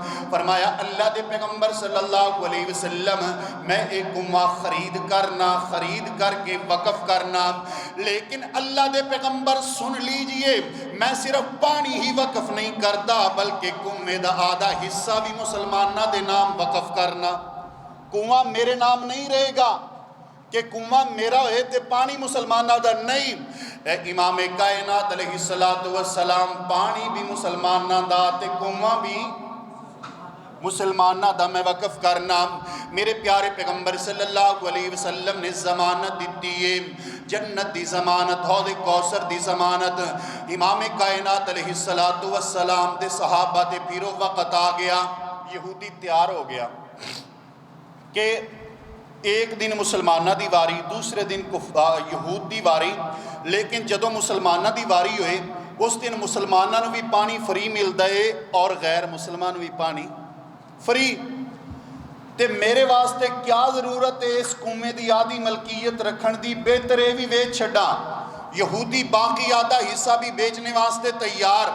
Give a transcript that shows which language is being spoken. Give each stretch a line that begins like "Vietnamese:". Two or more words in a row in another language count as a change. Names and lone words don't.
Punjabi: فرمایا اللہ دے پیغمبر
Arabic: صلی اللہ علیہ وسلم،
Punjabi: میں ایک کنواں خرید کر کے وقف کرنا، لیکن اللہ دے پیغمبر سن لیجئے، میں صرف پانی ہی وقف نہیں کرتا بلکہ کنویں دا آدھا حصہ بھی مسلمانہ دے نام وقف کرنا۔ کنواں میرے نام نہیں رہے گا کہ کنواں میرا ہے تے پانی مسلمانہ دا نہیں۔ اے امام کائنات
Arabic: علیہ السلام،
Punjabi: پانی بھی مسلمانہ دا تے کنواں بھی مسلمانہ دا میں وقف کرنا۔ میرے پیارے پیغمبر
Arabic: صلی اللہ علیہ وسلم
Punjabi: نے ضمانت دیتی ہے، جنت دی ضمانت، حوض کوثر دی ضمانت۔ امام کائنات
Arabic: علیہ السلام
Punjabi: دے صحابہ دے پیرو وقت آ گیا، یہودی تیار ہو گیا کہ ایک دن مسلمانہ دی واری، دوسرے دن یہود دی واری، لیکن جدو مسلمانہ دی واری ہوئے اس دن مسلمانہ نو بھی پانی فری مل دے اور غیر مسلمان بھی پانی فری۔ تے میرے واسطے کیا ضرورت ہے اس کنویں دی آدھی ملکیت رکھن دی، بہتر ہے بھی بیچ چھڑا۔ یہودی باقی آدھا حصہ بھی بیچنے واسطے تیار۔